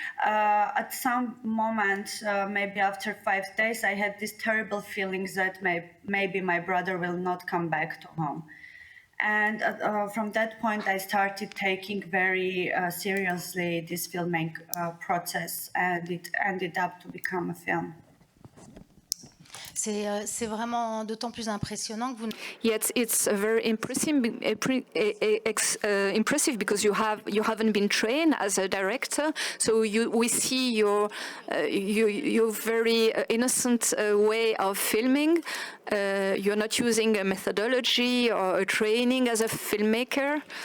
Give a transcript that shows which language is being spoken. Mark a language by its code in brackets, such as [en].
[en] At some moment, maybe after 5 days, I had these terrible feelings that maybe my brother will not come back to home. And from that point, I started taking very seriously this filming process, and it ended up to become a film. [fr] C'est vraiment d'autant plus impressionnant que vous... [en] Yet it's very impressive because you haven't been trained as a director, so we see your very innocent way of filming. You're not using a methodology or a training as a filmmaker.